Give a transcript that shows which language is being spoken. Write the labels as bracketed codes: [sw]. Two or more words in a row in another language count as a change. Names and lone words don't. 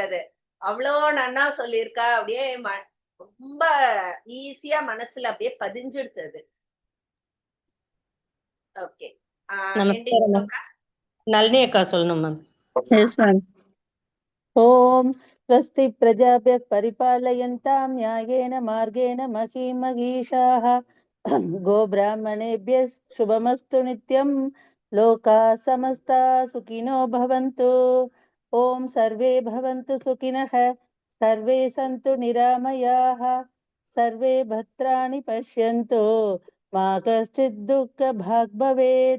[ta] அது அவ்வளோ நன்னா சொல்லியிருக்கா. அப்படியே ரொம்ப ஈஸியா மனசுல அப்படியே பதிஞ்சிடுது. ஓகே, நளினி அக்கா சொல்லணும் மேம். [en] Yes ma'am. [sa] ॐ स्वस्ति प्रजाभ्यः परिपालयन्तां न्यायेन मार्गेण महीं महीषाः गोब्राह्मणेभ्यः शुभमस्तु नित्यं लोकाः समस्ता सुखिनो भवन्तु. ओम सर्वे भवन्तु सुखिनः, सर्वे सन्तु निरामयाः, सर्वे भद्राणि पश्यन्तु, मा कश्चित् दुःखभाग् भवेत्.